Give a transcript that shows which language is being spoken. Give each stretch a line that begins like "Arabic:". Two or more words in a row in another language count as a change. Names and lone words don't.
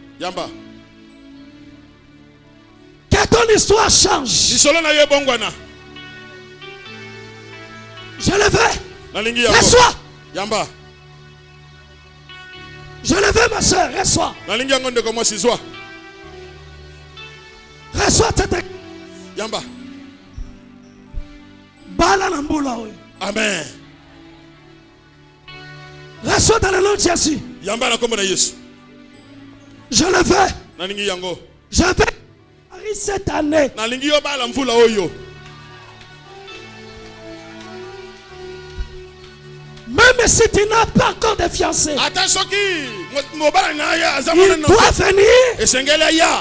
French: Que ton histoire change. Je le veux. Reçois. Je le veux, ma soeur. Reçois. Reçois
Lingala: Yamba. Bala na mbula oyo. Amen.
French: Reçois dans le nom de Jésus.
Lingala: Yamba na kombo na Yesu.
French: Je le fais.
Lingala: Nalingi yango.
French: Je vais marier cette année.
Lingala: Nalingi yo bala mvula oyo.
French: Même si tu n'as pas encore de fiancé, il doit venir.